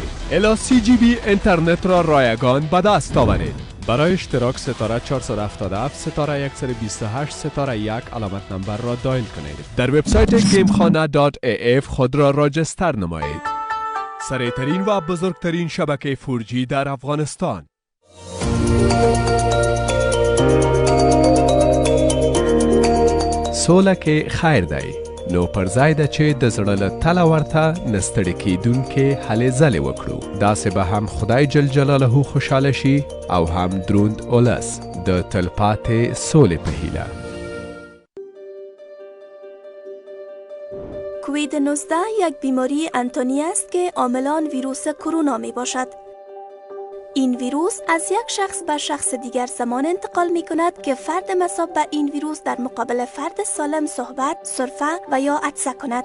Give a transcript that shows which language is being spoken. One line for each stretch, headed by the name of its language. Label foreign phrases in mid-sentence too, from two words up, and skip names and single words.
Persian: الا 3 GB اینترنت را رایگان به دست آورید. برای اشتراک ستاره 477 ستاره 128 ستاره 1 علامت نمبر را دایل کنید. در وبسایت gamekhana.af خود را راجستر نمایید. سریعترین و بزرگترین شبکه 4G در افغانستان.
Pashto: سوله کې خیر دی، نو پر ځای ده چې د زړه له تله ورته نستړي کیدونکې هلې ځلې وکړو. داسې به هم خدای جل جلاله خوشحاله شي او هم دروند اولس د تلپاتې سولې په هیله.
Persian: کووید 19 یک بیماری انتانی است که عاملان ویروس کرونا می باشد. این ویروس از یک شخص به شخص دیگر زمان انتقال می کند که فرد مصاب به این ویروس در مقابل فرد سالم صحبت، سرفه و یا عطسه کند.